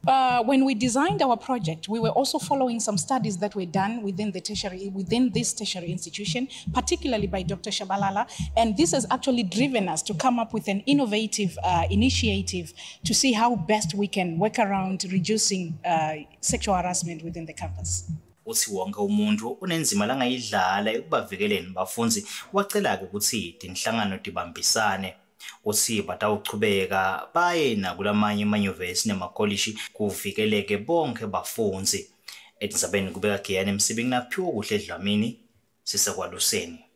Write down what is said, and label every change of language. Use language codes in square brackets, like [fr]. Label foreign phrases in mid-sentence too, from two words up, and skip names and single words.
[en] When we designed our project, we were also following some studies that were done within this tertiary institution, particularly by Dr. Shabalala, and this has actually driven us to come up with an innovative initiative to see how best we can work around reducing sexual harassment within the campus. [ss] Uthi wonke umuntu unenzima langayidlala ekubavikeleni bafunzi wacela-ke ukuthi inhlangano tibambisane uthi batawuchubeka baye nakulamanye amanyuvesi nemakolishi kuvikeleke bonke bafunzi. Etindzabeni kubeka Giyane Msibi kunaphiwa kuhle Dlamini sisekwaluseni.